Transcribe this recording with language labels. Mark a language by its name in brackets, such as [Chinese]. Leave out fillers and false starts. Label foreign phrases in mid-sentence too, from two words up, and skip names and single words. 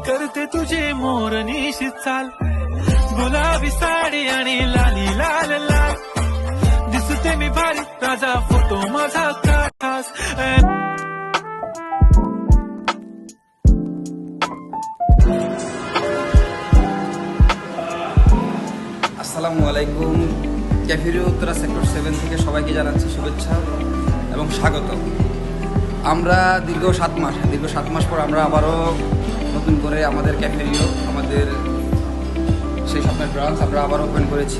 [Marathi] आवडते तुझे मोरनीशी चाल, गुलाबी साडी आणि लाली लाल लाल, दिसते मी भारी ताजा फोटो माझा खास. [Bangla] আসসালামু আলাইকুম। ক্যাফেরিয়া উত্তরা সেক্টর 7 থেকে সবাইকে জানাচ্ছি শুভেচ্ছা এবং স্বাগত। আমরা দীর্ঘ 7 মাস পর আমরা আবারও নতুন করে আমাদের ক্যাফেরিয়া, আমাদের সেই স্বপ্নের ব্রাঞ্চ আমরা আবার ওপেন করেছি।